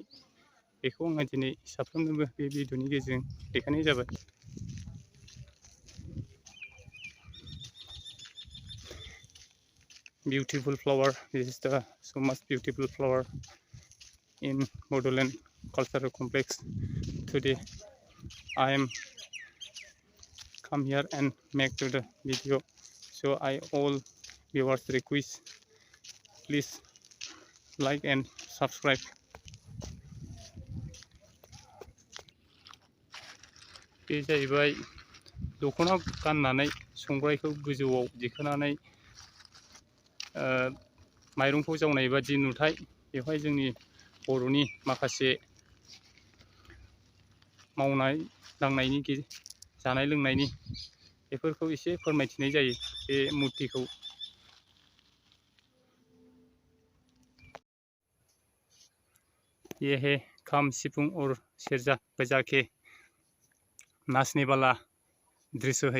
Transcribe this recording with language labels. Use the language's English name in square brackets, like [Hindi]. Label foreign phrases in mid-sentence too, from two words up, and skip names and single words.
[Bodo] बेखौ आङो दिनै साफ्रोमनोबो बे भिडिअनि गेजेरजों देखायनाय जाबाय। [English] Beautiful flower. This is the so much beautiful flower in Bodoland Cultural Complex. Today I am come here and make to the video. So I all viewers request, please like and subscribe. [Bodo] बे जाहैबाय दख'ना गाननानै संग्रायखौ गोजौआव दिखोनानै माइरंखौ जावनाय बादि नुथाय। बेवहाय जोंनि बर'नि माखासे मावनाय दांनायनि जानाय लोंनायनि बेफोरखौ एसे फोरमायथिनाय जायो बे मुर्तिखौ। [Hindi] ये है खाम सिफुं और सेरजा बजा के नाचने वाला दृश्य है।